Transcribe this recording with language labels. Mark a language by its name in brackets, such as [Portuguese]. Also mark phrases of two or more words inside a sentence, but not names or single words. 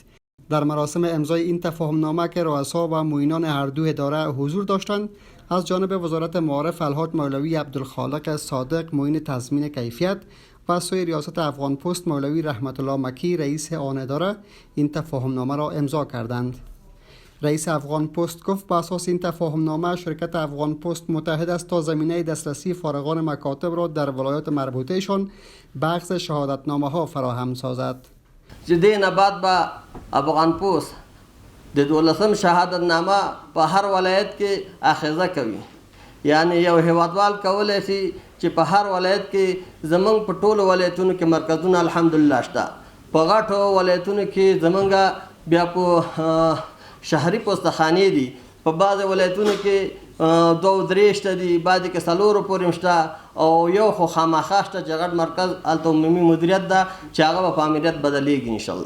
[Persian] در مراسم امضای این تفاهمنامه که رؤسا و معینان هر دو اداره حضور داشتند، از جانب وزارت معارف الحاج مولوی عبدالخالق صادق معین تضمین کیفیت و از سوی ریاست افغان پست مولوی رحمت الله مکی رئیس آن اداره این تفاهمنامه را امضا کردند. رئیس افغان پست گفت به اساس این تفاهمنامه شرکت افغان پست متحد است تا زمینه دسترسی فارغان مکاتب را در ولایات مربوطهشان به اخذ شهادتنامه ها فراهم سازد. [Pashto] جدین بعد با افغان پست د 12 شهادتنامه په هر ولایت کې اخذه کوي، یعنی یو هیوادوال کولی شي چې په هر ولایت کې زمونږ په ټولو ولایتونو کې مرکزونه الحمدلله شته. په غټو ولایتونو کې زمونږ بیا په شهري پوستخانې دي، په بعض ولایتونو کې 2-3 شته دي، بعضې کې 4 پورې شته، او یو خو خامخا شته چې غټ مرکز هلته عمومي مدیریت ده چې هغه به په امریت بدلیږي انشاءالله.